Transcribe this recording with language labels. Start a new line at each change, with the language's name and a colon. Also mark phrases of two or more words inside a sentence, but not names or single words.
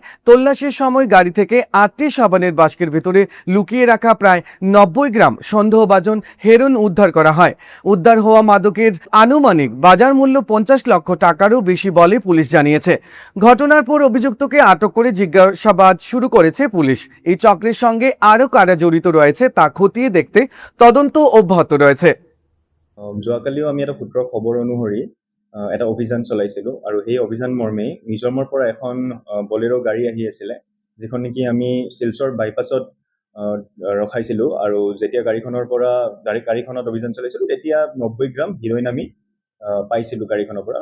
Bangla: তল্লাশির সময় গাড়ি থেকে 8টি সাবানের বাস্কের ভেতরে লুকিয়ে রাখা প্রায় 90 গ্রাম সন্দেহভাজন হেরোইন উদ্ধার করা হয়। উদ্ধার হওয়া মাদকের আনুমানিক বাজার মূল্য 50 লক্ষ টাকারও বেশি বলে পুলিশ জানিয়েছে। ঘটনার পর অভিযুক্তকে আটক করে জিজ্ঞাসাবাদ শুরু করেছে পুলিশ। এই চক্রের সঙ্গে আরও কারা জড়িত রয়েছে তা খতিয়ে দেখতে তদন্ত অব্যাহত রয়েছে।
Assamese: যোৱাকালিও আমি এটা সূত্ৰৰ খবৰ অনুসৰি এটা অভিযান চলাইছিলোঁ আৰু সেই অভিযান মৰ্মে মিজোৰামৰ পৰা এখন বলেৰো গাড়ী আহি আছিলে, যিখন নেকি আমি শিলচৰ বাইপাছত ৰখাইছিলোঁ। আৰু যেতিয়া গাড়ীখনত অভিযান চলাইছিলোঁ তেতিয়া 90 গ্ৰাম হিৰ'ইন আমি পাইছিলোঁ গাড়ীখনৰ পৰা।